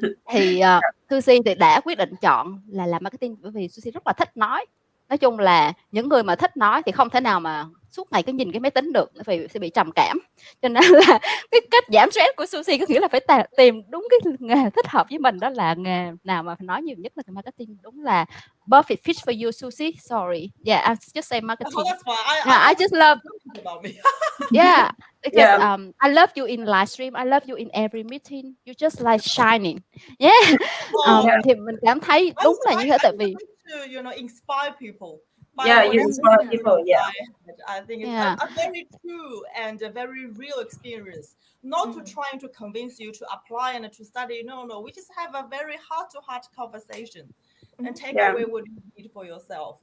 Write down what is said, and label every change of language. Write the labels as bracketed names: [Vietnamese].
[Vietnamese] Thì Suzie thì đã quyết định chọn là làm marketing, bởi vì Suzie rất là thích nói. Nói chung là những người mà thích nói thì không thể nào mà suốt ngày cứ nhìn cái máy tính được, vì sẽ bị trầm cảm. Cho nên là cái cách giảm stress của Suzie có nghĩa là phải tìm đúng cái nghề thích hợp với mình, đó là nghề nào mà phải nói nhiều nhất là cái marketing. Đúng là [English] perfect fit for you, Suzie. Sorry, yeah, I just say marketing. Oh, that's fine. I just love about me. yeah, because I love you in livestream, I love you in every meeting, you just like shining. Yeah. [Vietnamese] Thì mình cảm thấy đúng là như thế, tại vì [English] to inspire people. Yeah, you inspire people. Yeah, I think it's a very true and a very real experience. Not to trying to convince you to apply and to study. No. We just have a very heart-to-heart conversation and take away what you need for yourself.